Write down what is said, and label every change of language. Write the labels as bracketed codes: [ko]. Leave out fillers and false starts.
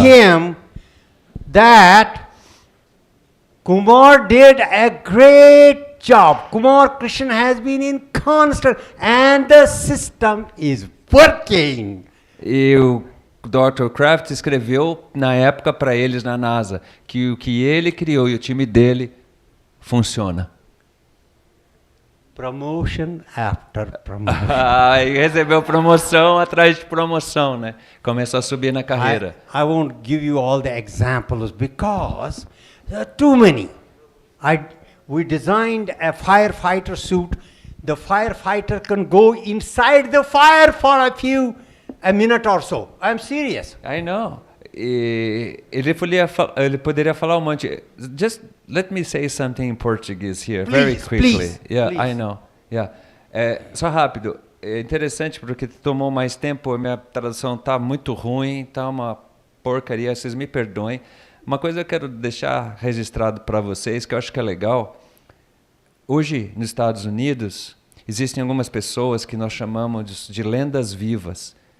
[en] him that Kumar did a great job. Kumar Krishen has been in constant, and the system is working. [pt] E o Dr. Kraft escreveu na época para eles na NASA que o que ele criou e o time dele funciona. [en] Promotion after promotion. [pt] E recebeu promoção atrás de promoção, né? Começou a subir na carreira. [en] I won't give you all the examples because there are too many. We designed a firefighter suit. The firefighter can go inside the fire for a minute or so. I'm serious. I know. [pt] E ele poderia falar um monte. [en] Just let me say something in Portuguese here, very quickly. Please, Yeah, please. I know. Yeah. [pt] Só rápido. É interessante porque tomou mais tempo. A minha tradução tá muito ruim, tá uma porcaria. Vocês me perdoem. Uma coisa eu quero deixar registrado para vocês que eu acho que é legal. Hoje, nos Estados Unidos, existem algumas pessoas que nós chamamos de lendas vivas.